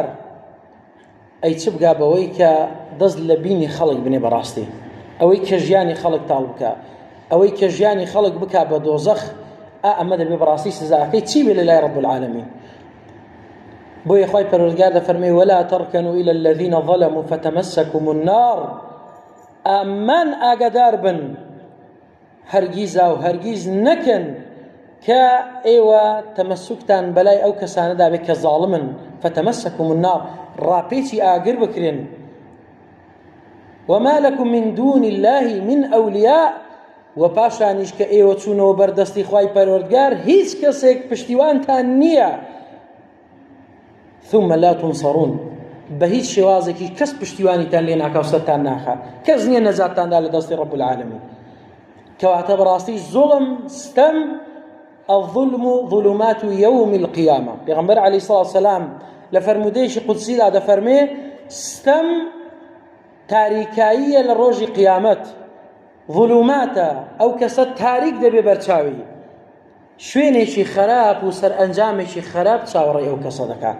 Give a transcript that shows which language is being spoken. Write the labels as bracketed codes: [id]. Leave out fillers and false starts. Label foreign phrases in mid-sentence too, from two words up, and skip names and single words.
[ckb] ئەی چ بگا بەوەی کە دەست لە بینی خەڵک بنێ بەڕاستی، ئەوەی کە ژیانی خەڵک تاڵ بکە، ئەوەی کە ژیانی خەڵک بکا بە دۆزەخ، ئەمە دەبێ بەڕاستی سزاکەی چی بێ لەلای [ar] رب العالمین. [ckb] بۆیە خوای پەروەردگار دەفەرمێ: [ar] ولا تركنوا إلى الذين ظلموا فتمسكم النار. [ckb] ئەمان ئاگادار بن، هەرگیزا و هەرگیز نەکەن کە ئێوە تەمەسوکتان بەلای ئەو کەسانەدا بێت کە زاڵمن، [ar] فتمسكم النار، [ckb] ڕاپێچی ئاگر بکرێن. [ar] وما لكم من دون الله من أولياء، [ckb] و پاشانیش کە ئێوە چوونەوە بەردەستی خوای پەروەردگار، هیچ کەسێک پشتیوانتان نییە. [ar] ثم لا تنصرون، [ckb] بە هیچ شێوازێکی کەس پشتیوانیتان لێ ناکا و سەرتان ناخا، کەس نییە نەجاتتاندا لە دەستی [ar] رب العالمین. [ckb] کەواتە بەڕاستی زوڵم، ستەم، [ar] الظلم ظلمات يوم القيامة. [ckb] پێغەمبەر عەلەیهی سڵاو وسەلام لە فەرمودەیەکی قودسیدا دەفەرمێ: ستەم تاریکاییە لە ڕۆژی قیامەت، ظلوماتە، ئەو کەسە تاریک دەبێ بەرچاوی، شوێنێکی خراپ و سەرئەنجامێکی خراپ چاوەڕێی ئەو کەسە دەکات.